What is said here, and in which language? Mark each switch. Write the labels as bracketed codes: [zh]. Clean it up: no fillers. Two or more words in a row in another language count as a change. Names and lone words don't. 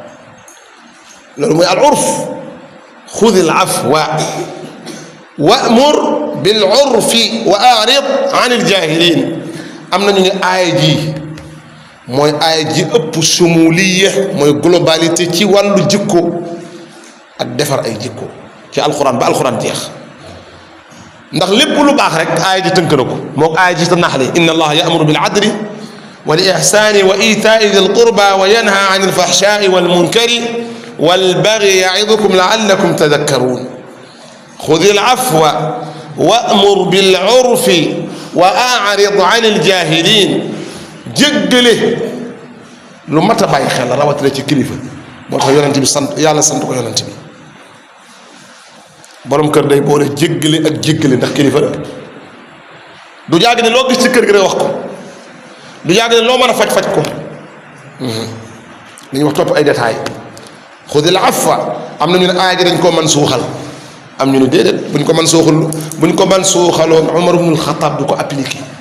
[wo] loolu mooy [ar] العرف خذ العفو وأمر بالعرف وأعرض عن الجاهلين [wo] am nañu ne aaya ji mooy aaya ji ëpp sumuliya mooy globalité ci wàllu jikko ak defar ay jikko ci alxuraan ba alxuraan jeex ndax lépp lu baax rek aaya ji tënk na ko moo aaya ji ta naxle [ar] إن الله يأمر بالعدل والإحسان وإيتاء ذي القربى وينهى عن الفحشاء والمنكر والبغي يعظكم لعلكم تذكرون خذ العفو وأمر بالعرف وأعرض عن الجاهلين [wo] jéggale lu mat a bàyyi xel la rawatina ci kilifa moo tax yonent bi sant yàlla sant ko yonent bi borom kër day boole jéggale ak jéggale ndax kilifa la du jàgg ne loo gis ci kër gi rek wax ko du jàgg ne loo mën a faj ko li ñuy wax topp ay détails [ar] خذ العفو [wo] am na ñu ne aaya ji dañ koo mën suuxal am ñu ne déedéet buñ ko mën suuxaloon Umar ibnul Xataab du ko appliqué